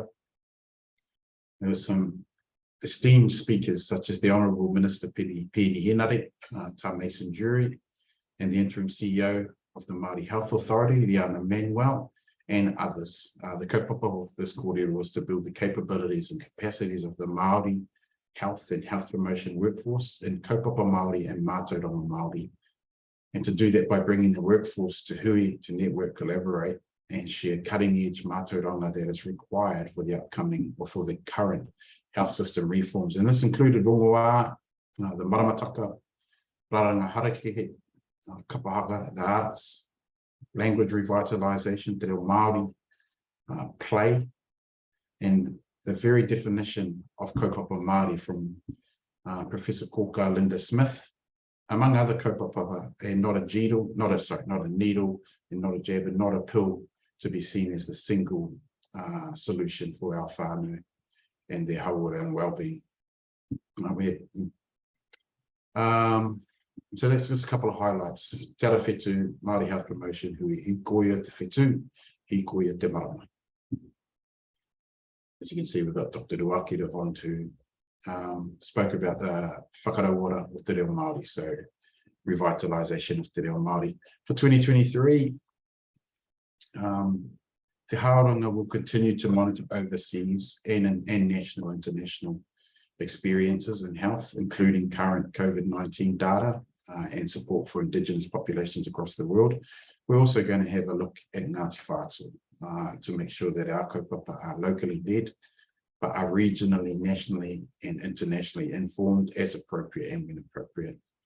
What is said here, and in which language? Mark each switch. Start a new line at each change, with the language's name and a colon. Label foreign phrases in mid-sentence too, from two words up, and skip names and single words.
English: There were some esteemed speakers such as the Honourable Minister Piri Henare, Tā Mason Jury, and the interim CEO of the Māori Health Authority, Liana Manuel, and others. The kaupapa of this kōrero was to build the capabilities and capacities of the Māori health and health promotion workforce in
Māori: kaupapa Māori
English: and
Māori: mātauranga Māori,
English: and to do that by bringing the workforce to hui to network, collaborate, and share cutting-edge mātauranga that is required for the upcoming or for the current health system reforms. And this included rongoā, the maramataka,
Māori: raranga harakehe,
English: kapahaka, the arts, language revitalisation, te
Māori: reo Māori,
English: play, and the very definition of
Māori: kaupapa Māori
English: from Professor Koka Linda Smith, among other kaupapa, and not a needle, and not a jab, and not a pill, to be seen as the single solution for our whānau and their hauora and well-being. So that's just a couple of highlights.
Māori: Te ara whetū Māori Health Promotion, hui hikoia te whetū, hikoia te marama.
English: As you can see, we've got Dr. Ruaki on who spoke about the whakarawara with
Māori: Te Reo Māori,
English: so revitalisation of
Māori: Te Reo Māori.
English: For 2023, Te Hā Oranga will continue to monitor overseas and national, international experiences in health, including current COVID-19 data and support for Indigenous populations across the world. We're also going to have a look at Ngāti Whātua to make sure that our kaupapa are locally led, but are regionally, nationally, and internationally informed as appropriate and when appropriate.